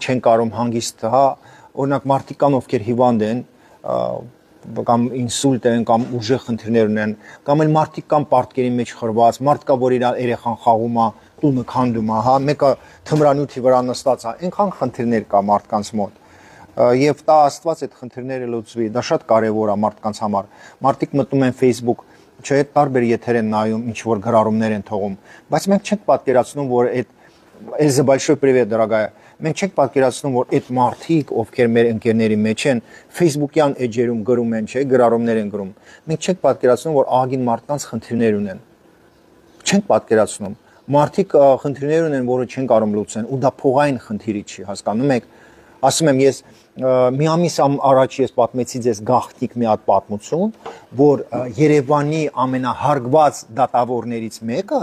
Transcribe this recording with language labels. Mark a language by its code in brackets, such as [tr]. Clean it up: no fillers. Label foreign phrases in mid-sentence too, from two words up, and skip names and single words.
[hy] չեն կարող հանգիստ, հա, օրինակ մարդիկ կան, ովքեր հիվանդ են, կամ ինսուլտ են, կամ ուժեղ խնդիրներ ունեն, կամ էլ մարդիկ կան պարտքերի մեջ խրված, մարդ կա, որ իր երեխան խաղում է, տունը քանդում է, հա, մեկը թմրանյութի վրա նստած է, այնքան խնդիրներ կա մարդկանց մոտ։ Եվ տա Աստված այդ խնդիրները լուծվի, դա շատ կարևոր է մարդկանց համար։ Մարդիկ մտնում են Facebook, չէ, տարբեր եթեր են նայում, ինչ որ գրառումներ են թողում, բայց մենք չենք պատկերացնում, որ այդ [ru] Эльза, большой привет, дорогая։ [hy] Մենք չենք պատկերացնում, որ այդ մարդիկ, ովքեր մեր ընկերների մեջ են, Facebook-յան էջերում գրում են, չէ, գրառումներ են գրում։ Մենք չենք պատկերացնում, որ ահագին մարդկանց խնդիրներ ունեն։ չենք պատկերացնում։ Մարդիկ խնդիրներ ունեն, որը չեն կարող լուծեն, ու դա փողային խնդիրի չի, հասկանում եք։ Ասում եմ, ես մի ամիս առաջ ես պատմեցի ձեզ գաղտնիք մի հատ պատմություն, որ Երևանի ամենահարգված դատավորներից մեկը